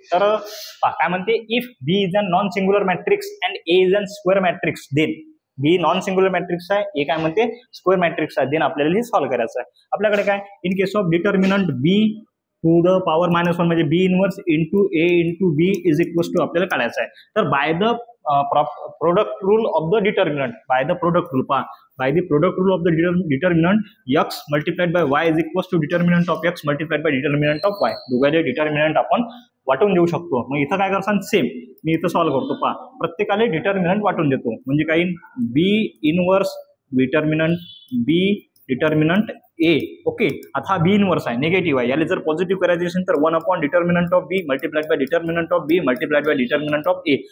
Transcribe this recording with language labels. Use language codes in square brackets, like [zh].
[mr] तर काय म्हणते? [en] If B is a non singular matrix and A is a square matrix then. [mr] B non singular matrix आहे, ए काय म्हणते? स्क्वेअर मॅट्रिक्स आहे, देन आपल्याला हे सॉल्व्ह करायचं आहे. आपल्याकडे काय in case of determinant B to the power -1 म्हणजे बी inverse into A into B is equals to आपल्याला काढायचं आहे. [en] तर by the product rule of the determinant, by the product rule पहा, by the product rule of the determinant x multiplied by y is equals to determinant of x multiplied by determinant of y. [mr] दोघांचे determinant आपण वाटून देऊ शकतो. मग इथं काय करसान? सेम मी इथं सॉल्व्ह करतो. पहा प्रत्येकाला डिटर्मिनंट वाटून देतो म्हणजे काही बी इनवर्स डिटर्मिनंट बी डिटर्मिनंट ए. ओके, आता हा बी इनवर्स आहे, निगेटिव्ह आहे, याला जर पॉझिटिव्ह करायचे असेल तर 1 determinant of B multiplied by determinant of B multiplied by determinant of A.